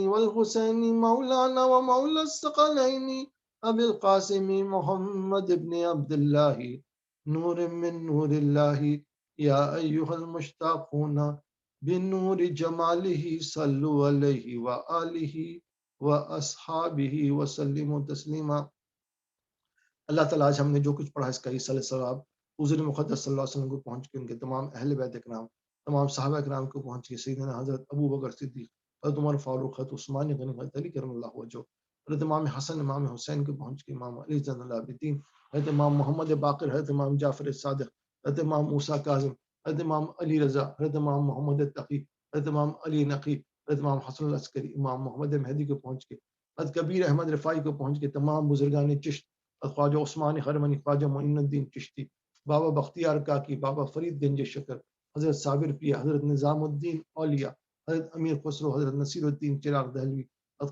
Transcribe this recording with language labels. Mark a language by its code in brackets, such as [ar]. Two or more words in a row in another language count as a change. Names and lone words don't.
[ar] والحسين مولانا ومولى الثقلين أبي القاسم محمد بن عبد الله نور من نور الله يا أيها المشتاقون بنور جماله صلوا عليه وآله وأصحابه وسلموا تسليما [ur] اللہ تعالیٰ آج ہم نے جو کچھ پڑھا اس کا ایسا ثواب حضور مقدس [ar] صلى الله عليه وسلم [ur] کو پہنچ کے ان کے تمام اہل بیت اکرام تمام صحابہ اکرام کو پہنچ کے سیدنا حضرت ابو بکر صدیق حضرت عمر فاروق حضرت عثمان غنی حضرت علی [ar] كرم الله وجهه [ur] حضرت امام حسن امام حسین کو پہنچ کے امام علی زین العابدین حضرت امام محمد باقر حضرت امام جعفر صادق حضرت امام موسیٰ کاظم حضرت امام علی رضا حضرت امام محمد تقی حضرت امام علی نقی حضرت امام حسن عسکری امام محمد مہدی کو پہنچ کے حضرت کبیر احمد رفاعی کو پہنچ کے تمام بزرگان چشت، خواجہ عثمان خرمنی، خواجہ معین الدین چشتی، بابا بختیار کاکی، بابا فرید گنج شکر، حضرت صابر پیا، حضرت نظام الدین اولیاء، حضرت امیر خسرو، حضرت نصیر الدین چراغ دہلوی، حضرت